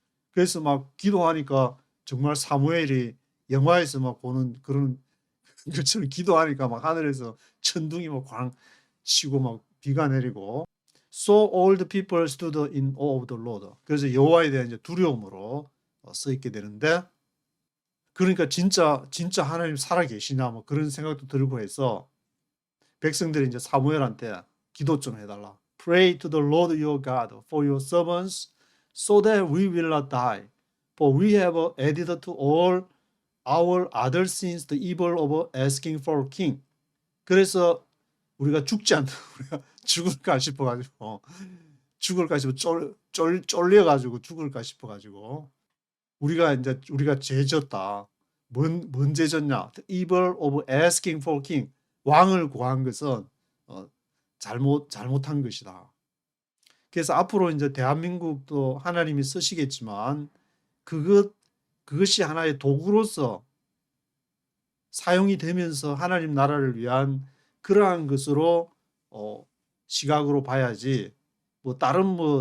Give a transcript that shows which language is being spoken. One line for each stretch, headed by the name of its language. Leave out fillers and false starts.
Korean: 그래서 막 기도하니까 정말 사무엘이 영화에서 막 보는 그런 것처럼 기도하니까 막 하늘에서 천둥이 막 광 치고 막 비가 내리고,
English: So all the people stood in awe of the Lord.
Korean: 그래서 여호와에 대한 이제 두려움으로 써 있게 되는데, 그러니까 진짜 하나님 살아 계시나 뭐 그런 생각도 들고 해서 백성들이 이제 사무엘한테 기도 좀 해달라.
English: Pray to the Lord your God for your servants so that we will not die. For we have added to all our other sins the evil of asking for a king.
Korean: 그래서 우리가 죽지 않는 우리가 죽을까 싶어가지고 죽을까 싶어 쫄려가지고 죽을까 싶어가지고 우리가 죄졌다. 뭔 죄졌냐?
English: The evil of asking for king.
Korean: 왕을 구한 것은 잘못한 것이다. 그래서 앞으로 이제 대한민국도 하나님이 쓰시겠지만 그것이 하나의 도구로서 사용이 되면서 하나님 나라를 위한 그러한 것으로 시각으로 봐야지 뭐 다른